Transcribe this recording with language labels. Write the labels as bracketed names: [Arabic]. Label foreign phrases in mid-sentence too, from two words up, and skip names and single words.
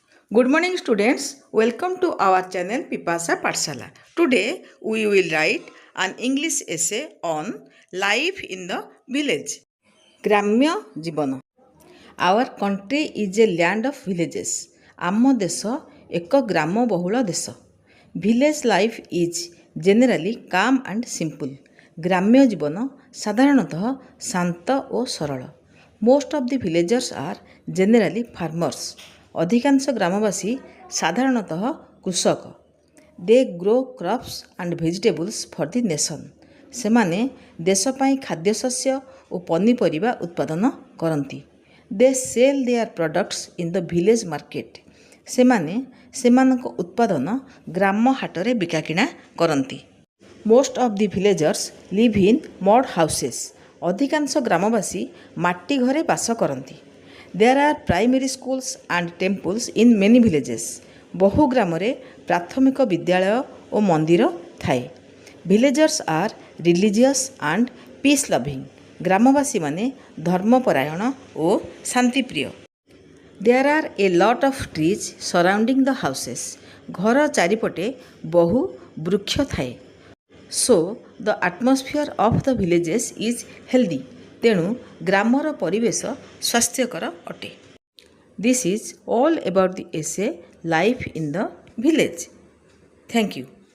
[English] Good morning students, welcome to our channel Pipasa Pathshala. Today we will write an English essay on life in the village. [Odia] ଗ୍ରାମ୍ୟ ଜୀବନ. [English] Our country is a land of villages. [Odia] ଆମ ଦେଶ ଏକ ଗ୍ରାମ ବହୁଳ ଦେଶ. [English] Village life is generally calm and simple. [Odia] ଗ୍ରାମ୍ୟ ଜୀବନ ସାଧାରଣତଃ ଶାନ୍ତ ଓ ସରଳ. [English] Most of the villagers are generally farmers. [Odia] ଅଧିକାଂଶ ଗ୍ରାମବାସୀ ସାଧାରଣତଃ କୃଷକ. [English] They grow crops and vegetables for the nation. [Odia] ସେମାନେ ଦେଶ ପାଇଁ ଖାଦ୍ୟଶସ୍ୟ ଓ ପନିପରିବା ଉତ୍ପାଦନ କରନ୍ତି. [English] They sell their products in the village market. [Odia] ସେମାନେ ସେମାନଙ୍କ ଉତ୍ପାଦନ ଗ୍ରାମ ହାଟରେ ବିକାକିଣା କରନ୍ତି. [English] Most of the villagers live in mud houses. [Odia] ଅଧିକାଂଶ ଗ୍ରାମବାସୀ ମାଟି ଘରେ ବାସ କରନ୍ତି. [English] There are primary schools and temples in many villages. [Odia] ବହୁ ଗ୍ରାମରେ ପ୍ରାଥମିକ ବିଦ୍ୟାଳୟ ଓ ମନ୍ଦିର ଥାଏ. [English] Villagers are religious and peace loving. [Odia] ଗ୍ରାମବାସୀମାନେ ଧର୍ମପରାୟଣ ଓ ଶାନ୍ତିପ୍ରିୟ. [English] There are a lot of trees surrounding the houses. [Odia] ଘର ଚାରିପଟେ ବହୁ ବୃକ୍ଷ ଥାଏ. [English] So the atmosphere of the villages is healthy. [Odia] ତେଣୁ ଗ୍ରାମର ପରିବେଶ ସ୍ୱାସ୍ଥ୍ୟକର ଅଟେ. [English] This is all about the essay Life in the Village. Thank you.